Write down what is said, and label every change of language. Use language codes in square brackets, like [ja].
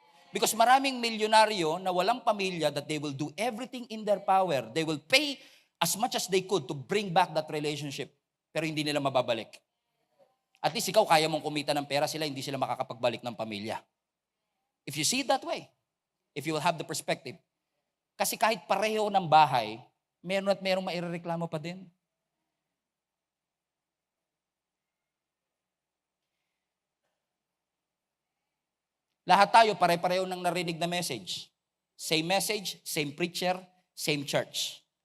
[en] Because [tl] maraming milyonaryo na walang pamilya [en] that they will do everything in their power. They will pay as much as they could to bring back that relationship. [tl] Pero hindi nila mababalik. At least ikaw kaya mong kumita ng pera, sila hindi sila makakapagbalik ng pamilya. [en] If you see it that way, if you will have the perspective. [tl] Kasi kahit pareho ng bahay, meron at merong mairereklamo pa din. Lahat tayo pare-pareho ng narinig na message. [en] Same message, same preacher, same church.